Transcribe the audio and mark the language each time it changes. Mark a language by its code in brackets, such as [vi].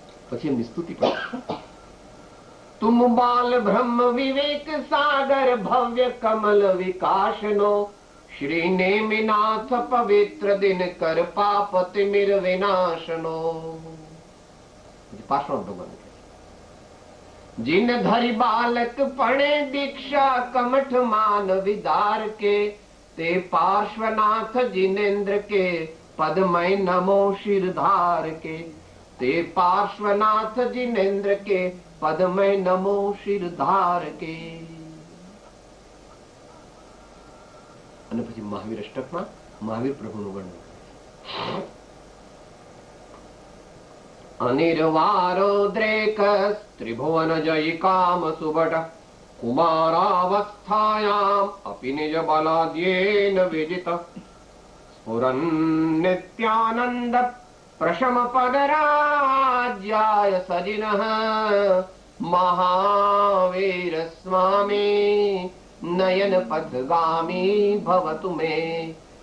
[gu] પછી એમની સ્તુતિ પણ. [hi] તુમ બાલ બ્રહ્મ વિવેક સાગર ભવ્ય કમલ વિકાસનો શ્રી નેમિનાથ પવિત્ર દિન કર પાપ તિમિર વિનાશનો. પાર્શ્વનાથ ભગવાન जिन धरि बालक पणे दीक्षा कमठ मान विदार के ते पार्श्वनाथ जिनेन्द्र के पदमय नमो शिरधार के ते पार्श्वनाथ जिनेन्द्र के पदमय नमो शिरधार के. [gu] અને પછી મહાવીર અષ્ટકમાં મહાવીર પ્રભુનું વર્ણન. [sa] અનિર્વારોદ્રેક ત્રિભુવન જય કામ સુભટ કુમારાવસ્થાયામ અપિ નિજ બલાદ્યેન વિજિત સ્ફુરન નિત્યાનંદ પ્રશમ પદરાજ્યાય સજિનઃ મહાવીર સ્વામી નયન પથગામી ભવતુ મે.